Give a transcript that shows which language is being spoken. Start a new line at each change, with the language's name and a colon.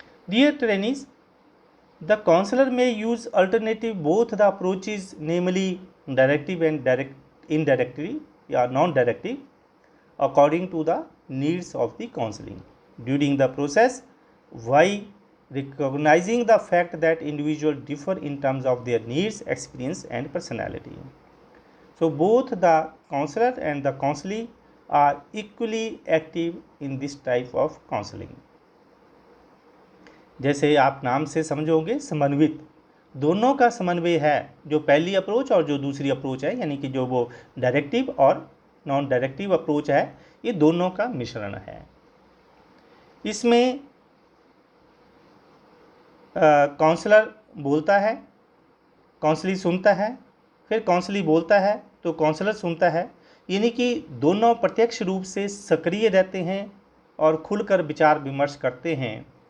English: Dear trainees, the counsellor may use alternative both the approaches, namely directive and indirectly या non directive, according to the needs of the counselling during the process, why recognizing the fact that individuals differ in terms of their needs, experience and personality. So both the counselor and the counselee are equally active in this type of counseling.
Hindi: जैसे आप नाम से समझोगे, समन्वित, दोनों का समन्वय है, जो पहली अप्रोच और जो दूसरी अप्रोच है, यानी कि जो वो डायरेक्टिव और नॉन डायरेक्टिव अप्रोच है, ये दोनों का मिश्रण है। इसमें काउंसलर बोलता है, काउंसली सुनता है, फिर काउंसली बोलता है तो काउंसलर सुनता है, यानी कि दोनों प्रत्यक्ष रूप से सक्रिय रहते हैं और खुलकर विचार विमर्श करते हैं।